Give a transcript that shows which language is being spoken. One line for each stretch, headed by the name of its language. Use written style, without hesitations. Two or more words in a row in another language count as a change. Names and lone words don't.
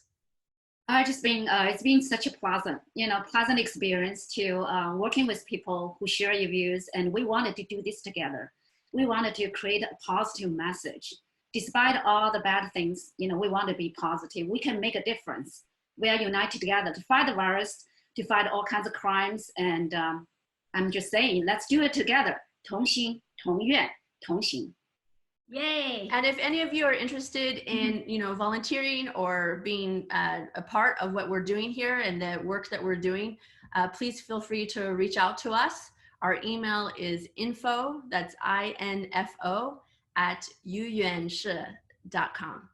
English: It's been such a pleasant experience to working with people who share your views, and we wanted to do this together. We wanted to create a positive message. Despite all the bad things, we want to be positive. We can make a difference. We are united together to fight the virus, to fight all kinds of crimes. And I'm just saying, let's do it together.
Chinese: 同心同愿同行.
English: Yay! And if any of you are interested in, volunteering or being a part of what we're doing here and the work that we're doing, please feel free to reach out to us. Our email is info, that's INFO, @yuyuanshe.com.